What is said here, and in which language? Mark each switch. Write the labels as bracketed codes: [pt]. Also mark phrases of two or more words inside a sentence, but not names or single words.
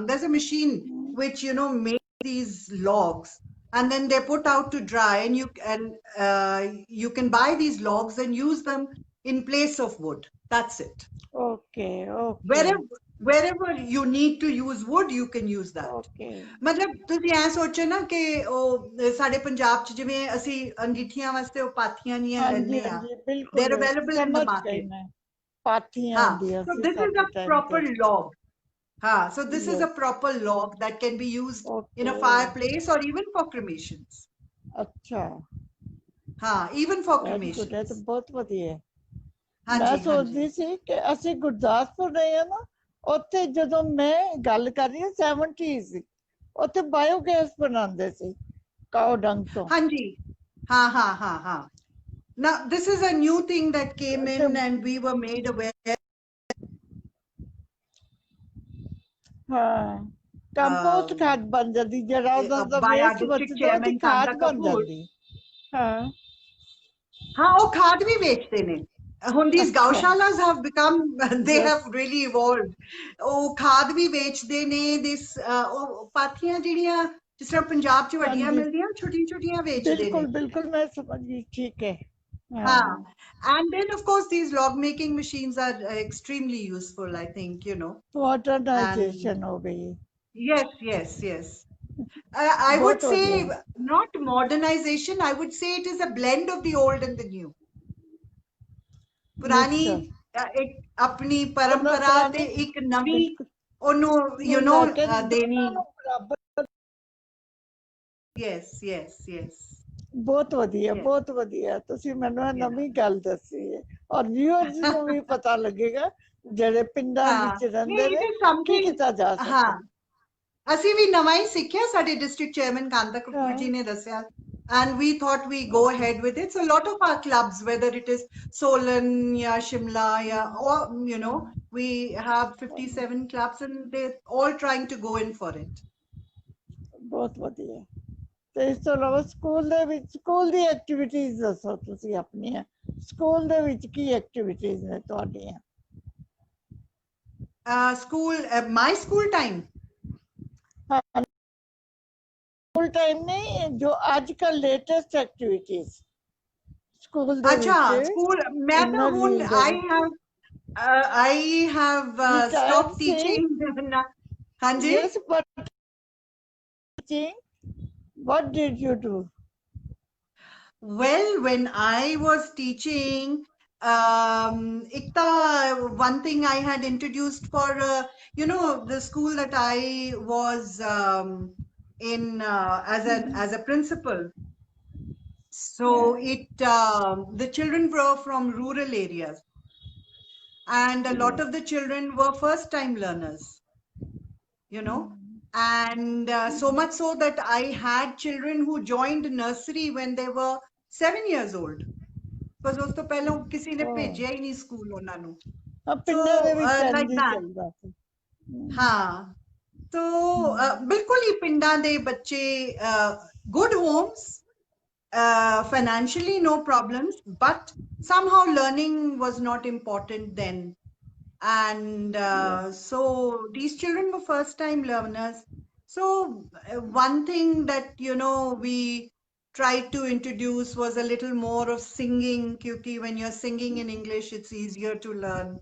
[en] There's a machine which, makes these logs, and then they're put out to dry, and you can buy these logs and use them in place of wood. That's it. Okay. Okay. Wherever you need to use wood, you can use that. Okay. [pa] ਮਤਲਬ ਤੁਸੀਂ ਐ ਸੋਚੋ ਨਾ ਕਿ ਉਹ ਸਾਡੇ ਪੰਜਾਬ ਚ ਜਿਵੇਂ ਅਸੀਂ ਅੰਗੀਠੀਆਂ ਵਾਸਤੇ ਉਹ ਪਾਥੀਆਂ ਜੀਆਂ ਹਾਂਜੀ ਲੈਂਦੇ ਆ, ਹਾਂਜੀ [en] they're [pa] ਬਿਲਕੁਲ [en] available in the [pa] ਸਮਝ ਗਈ [en] market. [pa] ਮੈਂ ਪਾਥੀਆਂ ਹਾਂ, ਹੁੰਦੀਆਂ [en] so [pa] ਸੀ [en] this is [pa] ਸਾਡੇ [en] a [pa] ਟਾਈਮ ਤੇ [en] proper log. So this is a ਯੈਸ proper log that can be used in a ਓਕੇ fireplace or even for cremations. [pa] ਅੱਛਾ [en] Even for very good [pa] ਹੈ ਤਾਂ [en] cremations. [pa] ਬਹੁਤ ਵਧੀਆ ਹੈ ਮੈਂ ਹਾਂਜੀ ਹਾਂਜੀ ਸੋਚਦੀ ਸੀ ਕਿ ਅਸੀਂ ਗੁਰਦਾਸਪੁਰ ਰਹੇ ਹਾਂ ਨਾ ਉੱਥੇ ਜਦੋਂ ਮੈਂ ਗੱਲ ਕਰ ਰਹੀ ਹਾਂ 70 ਸੀ ਉੱਥੇ ਬਾਇਓਗੈਸ ਬਣਾਉਂਦੇ ਸੀ [en] cow dung [pa] ਤੋਂ ਹਾਂਜੀ ਹਾਂ [en] Now this is a new thing that came [pa] ਤੇ [en] in, and we were made aware. [pa] ਹਾਂ ਕੰਪੋਸਟ ਖਾਦ ਬਣ ਜਾਂਦੀ ਜਿਹੜਾ ਉਹਨਾਂ ਦਾ [en] By our [pa] ਵੇਸਟ [en] district [pa] ਬਚਦਾ ਉਹਦੀ [en] chairman [pa] ਖਾਦ [en] Kanta [pa] ਬਣ [en] Kapoor. [pa] ਜਾਂਦੀ ਹਾਂ [hi] हाँ वो खाद भी बेचते ने ਹੁਣ these [pa] ਅੱਛਾ [en] gaushalas have become they ਯੈਸ have really evolved [pa] ਉਹ ਖਾਦ ਵੀ ਵੇਚਦੇ ਨੇ this ਉਹ ਪਾਥੀਆਂ ਜਿਹੜੀਆਂ ਜਿਸ ਤਰ੍ਹਾਂ ਪੰਜਾਬ ਚ ਵੱਡੀਆਂ ਹਾਂਜੀ ਮਿਲਦੀਆਂ ਛੋਟੀਆਂ ਛੋਟੀਆਂ ਵੇਚਦੇ ਨੇ ਬਿਲਕੁਲ ਮੈਂ ਸਮਝ ਗਈ ਠੀਕ ਹੈ ਹਾਂ ਹਾਂ [en] and then of course these log making machines are extremely useful, I think, and [hi] ਮॉडर्नाइजेशन हो गई [en] yes I would [hi] बहुत [en] say [hi] बढ़िया [en] not modernization, I would say it is a blend of the old and the new. [pa] ਪੁਰਾਣੀ [hi] मिक्सचर [pa] ਇੱਕ ਆਪਣੀ ਉਹਨਾਂ ਪਰੰਪਰਾ ਤੇ ਪੁਰਾਣੀ ਇੱਕ ਨਵੀਂ ਬਿਲਕੁਲ ਉਹਨੂੰ ਨੂੰ ਲੈ ਕੇ ਦੇਣੀ ਦੋਨਾਂ ਨੂੰ ਬਰਾਬਰ [en] yes yes [pa] ਬਹੁਤ ਵਧੀਆ ਤੁਸੀਂ ਮੈਨੂੰ ਇਹ [en] yeah [pa] ਨਵੀਂ ਗੱਲ ਦੱਸੀ ਹੈ ਔਰ ਵਿਊਅਰਸ ਨੂੰ ਵੀ ਪਤਾ ਲੱਗੇਗਾ ਜਿਹੜੇ ਪਿੰਡਾਂ ਹਾਂ ਵਿੱਚ ਨਹੀਂ ਰਹਿੰਦੇ [en] it [pa] ਨੇ [en] is [pa] ਕੀ [en] something [pa] ਕੀਤਾ ਜਾ ਹਾਂ ਸਕਦਾ ਅਸੀਂ ਵੀ ਨਵਾਂ ਹੀ ਸਿੱਖਿਆ ਸਾਡੇ ਡਿਸਟ੍ਰਿਕਟ ਚੇਅਰਮੈਨ ਕਾਂਤਾ ਕਪੂਰ ਜੀ ਨੇ ਦੱਸਿਆ [en] and we thought we go ahead with it, so a lot of our clubs, whether it is Solan ya Shimla ya or we have 57 clubs and they're all trying to go in for it. [pa] ਬਹੁਤ ਵਧੀਆ ਤੇ ਇਸ ਤੋਂ ਇਲਾਵਾ ਸਕੂਲ ਦੀ ਐਕਟੀਵਿਟੀਜ਼ ਦੱਸੋ ਤੁਸੀਂ ਆਪਣੀਆਂ ਸਕੂਲ ਦੇ ਵਿੱਚ ਕੀ ਐਕਟੀਵਿਟੀਜ਼ ਨੇ ਤੁਹਾਡੀਆਂ [en] My school time. [pa] ਸਕੂਲ ਟਾਈਮ ਨਹੀਂ ਜੋ ਅੱਜ ਕੱਲ ਲੇਟੈਸਟ ਐਕਟੀਵਿਟੀਜ਼ ਸਕੂਲ ਦੇ [hi] अच्छा [pa] ਵਿੱਚ [hi] school मैं तो [pa] ਇਨਰ [hi] हूँ [pa] व्हील ਦੇ ਵਿੱਚ [en] I have retired stopped [pa] ਸੀ [en] teaching [hi] हाँ जी [en] yes but teaching what did you do well when I was teaching one thing I had introduced for the school that I was in as a principal. So the children were from rural areas, and a lot of the children were first time learners, and so much so that I had children who joined nursery when they were 7 years old, because [pa] ਉਸ ਤੋਂ ਪਹਿਲਾਂ ਕਿਸੇ ਨੇ ਭੇਜਿਆ ਹੀ ਨਹੀਂ ਸਕੂਲ ਉਹਨਾਂ ਨੂੰ, [en] so [pa] ਪਿੰਡਾਂ ਦੇ ਵਿੱਚ [en] like [pa] ਇੰਝ ਹੀ [en] that. [pa] ਚੱਲਦਾ ਸੀ [en] ਹਾਂ so [pa] ਬਿਲਕੁਲ ਹੀ ਪਿੰਡਾਂ ਦੇ ਬੱਚੇ [en] good homes, financially no problems, but somehow learning was not important then, and so these children were first time learners. So one thing that we tried to introduce was a little more of singing, because when you're singing in English, it's easier to learn.